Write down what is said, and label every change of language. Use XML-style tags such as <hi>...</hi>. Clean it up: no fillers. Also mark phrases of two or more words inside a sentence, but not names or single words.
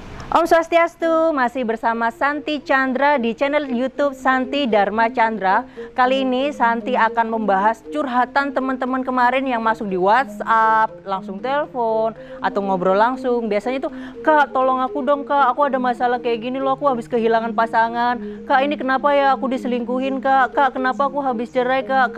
<ban>Om Swastiastu,</ban> <id>masih bersama Santi Chandra di channel YouTube Santi Dharma Chandra. Kali ini Santi akan membahas curhatan teman-teman kemarin yang masuk di WhatsApp, langsung telepon atau ngobrol langsung. Biasanya tuh, "Kak, tolong aku dong, Kak. Aku ada masalah kayak gini loh, aku habis kehilangan pasangan. Kak, ini kenapa ya aku diselingkuhin, Kak? Kak, kenapa aku habis cerai, Kak?</id>